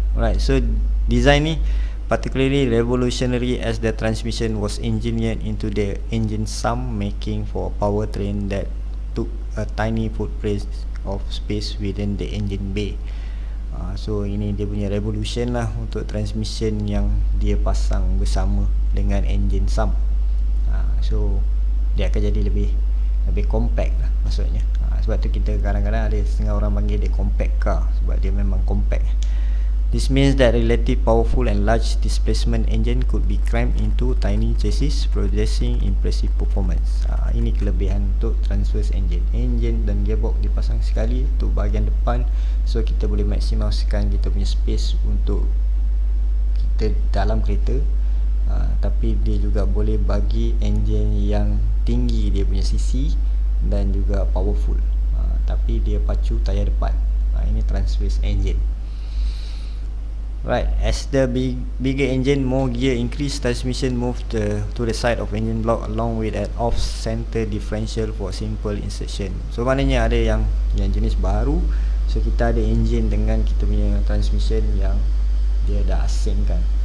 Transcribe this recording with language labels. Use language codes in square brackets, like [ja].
[en] Alright, so design ni particularly revolutionary as the transmission was engineered into the engine sum, making for a powertrain that took a tiny footprint of space within the engine bay. [ms] So ini dia punya revolution lah untuk transmission yang dia pasang bersama dengan engine sum. So dia akan jadi lebih compact lah maksudnya. Sebab tu kita kadang-kadang ada setengah orang panggil dia compact car, sebab dia memang compact. [en] This means that relative powerful and large displacement engine could be crammed into tiny chassis, producing impressive performance. [ms] Ini kelebihan untuk transverse engine. Engine dan gearbox dipasang sekali untuk bahagian depan, so kita boleh maksimalkan kita punya space untuk kita dalam kereta. Tapi dia juga boleh bagi engine yang tinggi dia punya cc dan juga powerful, tapi dia pacu tayar depan. Ini transverse engine. [en] Right, as the bigger engine, more gear increase, transmission move to the side of engine block along with an off-center differential for simple insertion. [ms] So maknanya ada yang jenis baru. So kita ada engine dengan kita punya transmission yang dia dah asingkan.